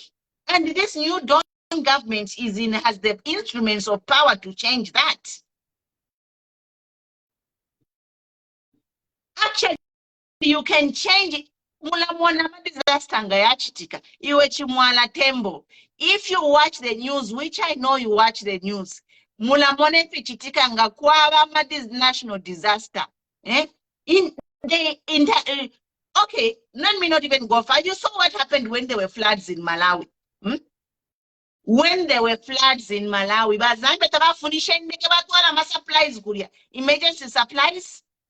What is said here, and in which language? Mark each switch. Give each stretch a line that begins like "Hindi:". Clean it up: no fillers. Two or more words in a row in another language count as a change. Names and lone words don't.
English: And this new Dawn government has the instruments of power to change that. Actually, you can change it. Tembo. If you watch the news, which I know you watch the news,
Bemba: mulamone fichitika nga kwaba
English: national disaster. In the okay, let me not even go far. You saw what happened when there were floods in Malawi. When there were floods in Malawi, emergency supplies.